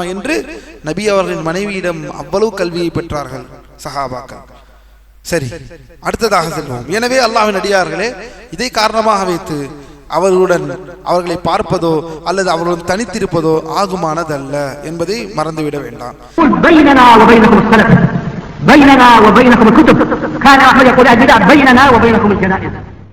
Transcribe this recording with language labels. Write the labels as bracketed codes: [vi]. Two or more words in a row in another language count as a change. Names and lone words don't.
[ta] என்று நபி அவர்களின் மனைவியிடம் அவ்வளவு கல்வியை பெற்றார்கள் சஹாபாக்கள். சரி, அடுத்ததாக செல்வோம். எனவே அல்லாஹ்வின் அடியார்களே, இதை காரணமாக வைத்து அவர்களை பார்ப்பதோ அல்லது அவர்களுடன் தனித்திருப்பதோ ஆகுமானதல்ல என்பதை மறந்துவிட வேண்டாம். [ar] بيننا وبينكم الكتب كان أحمد يقول البدع بيننا وبينكم الجنائز